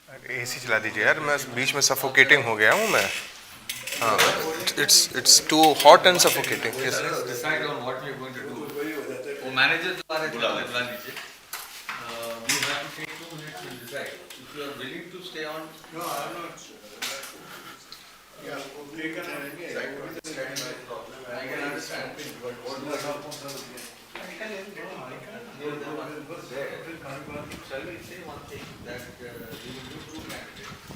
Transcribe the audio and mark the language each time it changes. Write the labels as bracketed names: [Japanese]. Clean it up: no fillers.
[Hindi] AC चला दीजिए यार, मैं बीच में सफोकेटिंग हो गया हूँ मैं. [English] हाँ, it's too hot and suffocating. Yes. let's decide on what we are going to do. [Hindi] वो मैनेजर जो आ रहे थे बुला लीजिए. [English] We have to take 2 minutes to decide. If you are willing to stay on. No, I'm not. Yeah, we can I can understand. But what do I Shall we say one thing that we will do 2 candidates.